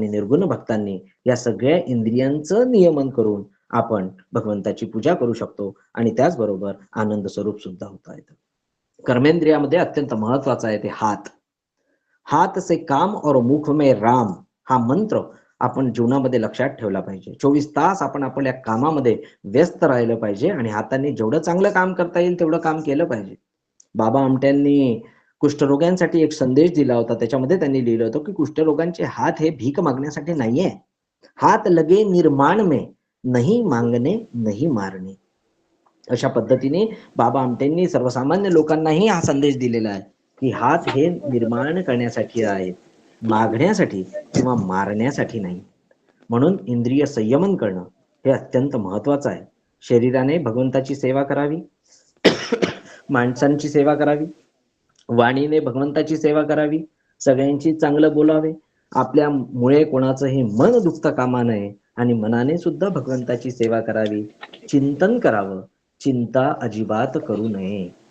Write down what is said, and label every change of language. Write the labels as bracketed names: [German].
[Marathi] आणि निर्गुण भक्तांनी या सगळ्या इंद्रियांचं नियमन करून आपण भगवंताची पूजा करू शकतो आणि त्याचबरोबर आनंद स्वरूप सुद्धा होता येतं. कर्मेंद्रियामध्ये अत्यंत महत्वाचा आहे ते हात. [Hindi] हात से काम और मुख में राम [Marathi] हा मंत्र आपण जीवनामध्ये लक्षात ठेवला पाहिजे. 24 तास आपण आपल्या कामामध्ये व्यस्त राहिलं पाहिजे आणि हातांनी जेवढं चांगलं काम करता येईल तेवढं काम केलं पाहिजे. बाबा आमट्यांनी कुष्ठरोग्यांसाठी एक संदेश दिला होता. त्याच्यामध्ये त्यांनी लिहिलं होतं की कुष्ठरोगांचे हात हे भीक मागण्यासाठी नाहीये. [Hindi] हात लगे निर्माण में, नहीं मांगणे नहीं मारणे. [Marathi] अशा पद्धतीने बाबा आमटेंनी सर्वसामान्य लोकांनाही हा संदेश दिलेला आहे की हात हे निर्माण करण्यासाठी आहेत, मागण्यासाठी किंवा मारण्यासाठी नाही. म्हणून इंद्रिय संयमन करणं हे अत्यंत महत्वाचं आहे. शरीराने भगवंताची सेवा करावी, माणसांची सेवा करावी, वाणीने भगवंताची सेवा करावी, सगळ्यांची चांगलं बोलावे, आपल्यामुळे कोणाचंही मन दुखता कामा नये आणि मनाने सुद्धा भगवंताची सेवा करावी, चिंतन करावं, चिंता अजिबात करू नये.